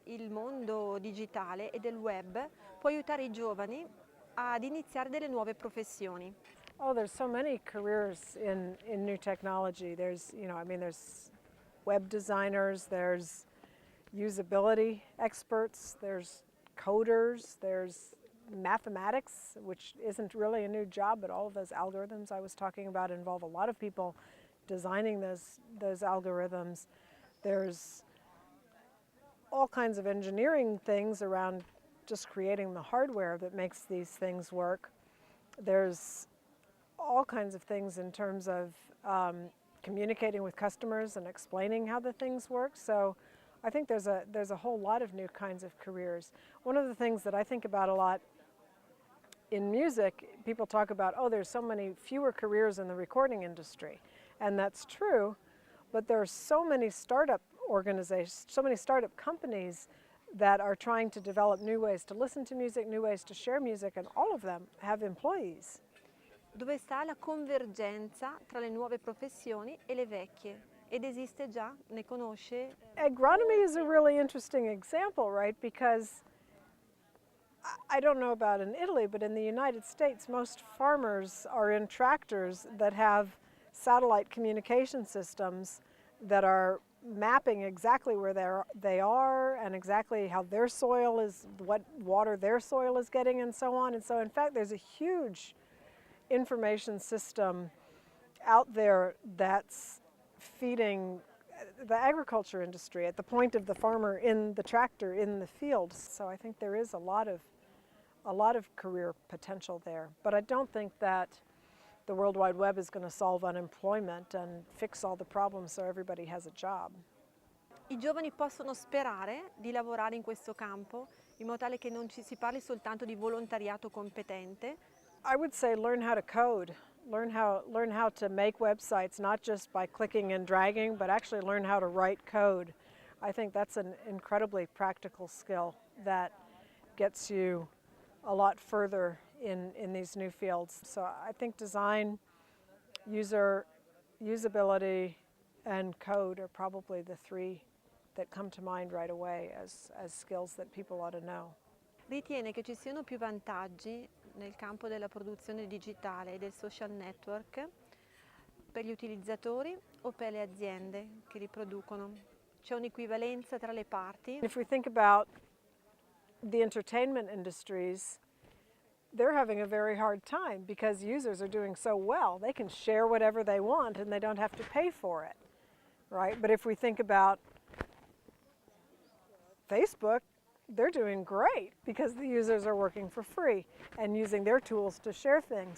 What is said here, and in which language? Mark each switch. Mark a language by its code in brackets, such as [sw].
[it] mondo digitale e del web può aiutare i giovani ad iniziare delle nuove professioni? [en] Oh, there's so many careers in new technology. There's, there's web designers, there's usability experts, there's coders, there's mathematics, which isn't really a new job, but all of those algorithms I was talking about involve a lot of people designing those algorithms. There's all kinds of engineering things around just creating the hardware that makes these things work. There's all kinds of things in terms of communicating with customers and explaining how the things work. So I think there's a whole lot of new kinds of careers. One of the things that I think about a lot in music, people talk about, oh, there's so many fewer careers in the recording industry. And that's true, but there are so many startup organizations, so many startup companies that are trying to develop new ways to listen to music, new ways to share music, and all of them have employees. [it] Dove sta la convergenza tra le nuove professioni e le vecchie? Ed esiste già? Ne conosce? [en] Agronomy is a really interesting example, right? Because I don't know about in Italy, but in the United States, most farmers are in tractors that have satellite communication systems that are mapping exactly where they are and exactly how their soil is, what water their soil is getting, and so on. And so, in fact, there's a huge information system out there that's feeding the agriculture industry at the point of the farmer in the tractor in the field. So I think there is a lot of career potential there. But I don't think that the World Wide Web is going to solve unemployment and fix all the problems so everybody has a job. [it] I giovani possono sperare di lavorare in questo campo in modo tale che non ci si parli soltanto di volontariato competente. [en] I would say learn how to code. Learn how to make websites, not just by clicking and dragging, but actually learn how to write code. I think that's an incredibly practical skill that gets you a lot further in these new fields. So I think design, usability, and code are probably the three that come to mind right away as skills that people ought to know. [it] Ritiene che ci siano più vantaggi nel campo della produzione digitale e del social network per gli utilizzatori o per le aziende che li producono? C'è un'equivalenza tra le parti? [en] If we think about the entertainment industries, they're having a very hard time because users are doing so well. They can share whatever they want and they don't have to pay for it, right? But if we think about Facebook, they're doing great because the users are working for free and using their tools to share things.